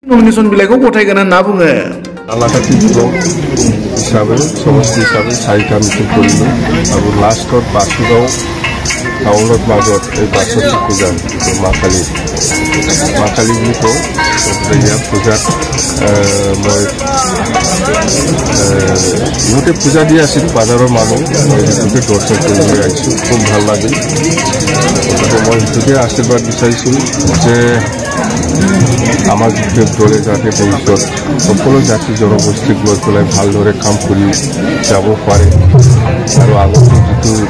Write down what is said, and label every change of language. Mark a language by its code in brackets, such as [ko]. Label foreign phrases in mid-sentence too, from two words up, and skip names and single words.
[brx] नमिनेशन बिलाइखौ गथायगोन होनना बुङो। आलाकाति ब्लक हिसाबै समष्टि हिसाबै 4टा मिटिं [as] কৰিলোঁ আৰু লাষ্টত বাসুগাঁও টাউনত মাজত এই বাসন্তী পূজা মা কালী বুলি কওঁ ইয়াত পূজাত মই ইহঁতে পূজা দি আছিল বাজাৰৰ মানুহ মই সেইটোকে দৰ্শন কৰিবলৈ আহিছোঁ খুব ভাল লাগিল গতিকে মই সেইটোকে আশীৰ্বাদ বিচাৰিছোঁ যে আমাৰ দলে যাতে ভৱিষ্যত সকলো জাতি জনগোষ্ঠীক লৈ পেলাই ভালদৰে কাম কৰি যাব পাৰে আৰু আগতে যিটো